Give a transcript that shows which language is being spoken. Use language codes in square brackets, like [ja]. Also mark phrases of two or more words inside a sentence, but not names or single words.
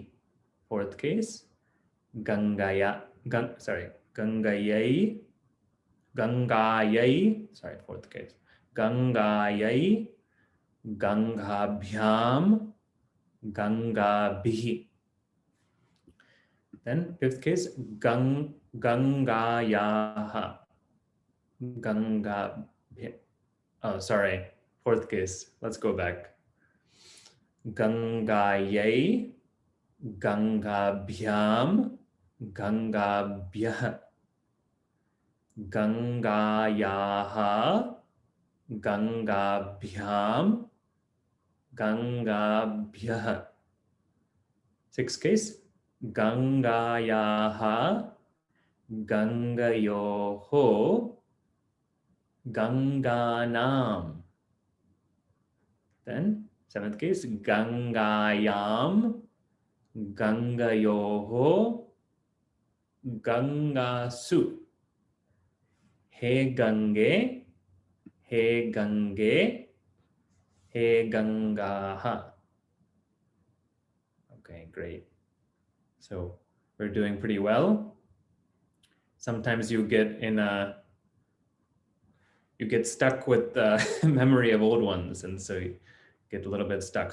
[en] Fourth case, Gangayai, fourth case, [sa] गङ्गायै गङ्गाभ्याम् गङ्गाभिः. [en] Then fifth case, Gangayaha, fourth case, let's go back. [sa] गङ्गायै गङ्गाभ्याम् गङ्गाभ्यः गङ्गायाः गङ्गाभ्याम् गङ्गाभ्यः. [en] Sixth case, [sa] गङ्गायाः गङ्गयोः गङ्गानाम्. [en] Then seventh case, [sa] गङ्गायाम् गङ्गयोः गङ्गासु. हे गङ्गे हे गङ्गे हे गङ्गाः. [en] Okay, great. So we're doing pretty well. Sometimes you get stuck with the memory of old ones, and so you get a little bit stuck.